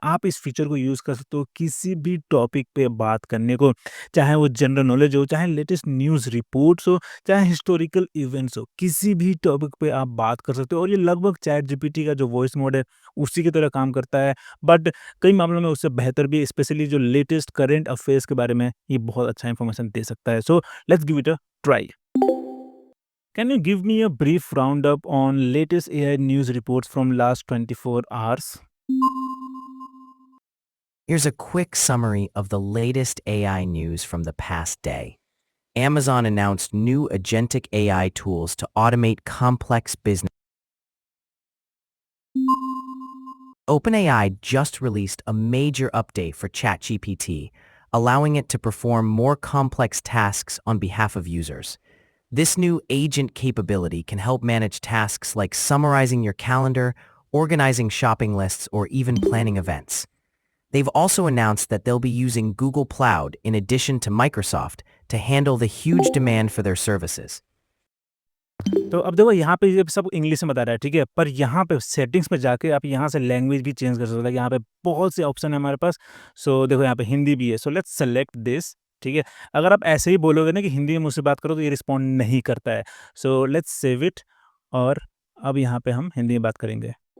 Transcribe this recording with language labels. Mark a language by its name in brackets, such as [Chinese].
[Hindi] आप इस फीचर को यूज़ कर सकते हो किसी भी टॉपिक पे बात करने को, चाहे वो जनरल नॉलेज हो, चाहे लेटेस्ट न्यूज़ रिपोर्ट्स हो, चाहे हिस्टोरिकल इवेंट्स हो, किसी भी टॉपिक पे आप बात कर सकते हो। और ये लगभग चैट जीपीटी का जो वॉइस मोड है उसी की तरह काम करता है, बट कई मामलों में उससे बेहतर भी, स्पेशली जो लेटेस्ट करंट अफेयर्स के बारे में ये बहुत अच्छा इन्फॉर्मेशन दे सकता है। [English] So let's give it a try. Can you give me a brief roundup on latest AI news reports from last 24 hours? Here's a quick summary of the latest AI news from the past day. Amazon announced new agentic AI tools to automate complex business. OpenAI just released a major update for ChatGPT, allowing it to perform more complex tasks on behalf of users. This new agent capability can help manage tasks like summarizing your calendar, organizing shopping lists, or even planning events. They've also announced that they'll be using Google Cloud in addition to Microsoft to handle the huge demand for their services. [Hindi] तो अब देखो यहाँ पे ये सब English में बता रहा है, ठीक है? पर यहाँ पे सेटिंग्स में जाके आप यहाँ से लैंग्वेज भी चेंज कर सकते हो। यहाँ पे बहुत से ऑप्शन है हमारे पास। सो देखो यहाँ पे हिंदी भी है। [English] so let's select this, [Hindi] ठीक है? अगर आप ऐसे ही बोलोगे ना कि हिंदी में मुझसे बात करो तो ये रिस्पॉन्ड नहीं करता है। [English] so let's save it [Hindi] और अब यहाँ पे हम हिंदी में बात करेंगे।